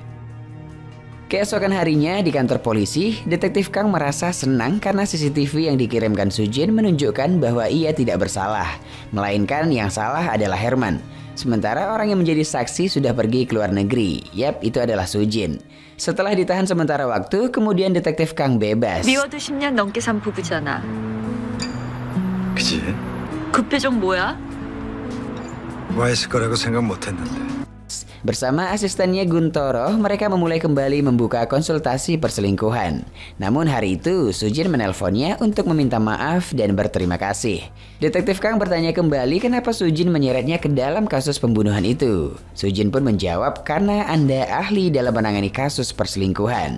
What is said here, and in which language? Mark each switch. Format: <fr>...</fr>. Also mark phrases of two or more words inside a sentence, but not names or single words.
<id>Keesokan harinya di kantor polisi, Detektif Kang merasa senang karena CCTV yang dikirimkan Sujin menunjukkan bahwa ia tidak bersalah. Melainkan yang salah adalah Herman. Sementara orang yang menjadi saksi sudah pergi ke luar negeri. Yap, itu adalah Sujin. Setelah ditahan sementara waktu, kemudian Detektif Kang bebas.</id> <ko>미워도 10년 넘게 산 부부잖아. 그치? 그 표정 뭐야? 와 있을 거라고 생각 못했는데.</ko> <id>Bersama asistennya Guntoro, mereka memulai kembali membuka konsultasi perselingkuhan. Namun hari itu, Sujin menelponnya untuk meminta maaf dan berterima kasih. Detektif Kang bertanya kembali kenapa Sujin menyeretnya ke dalam kasus pembunuhan itu. Sujin pun menjawab karena Anda ahli dalam menangani kasus perselingkuhan.</id>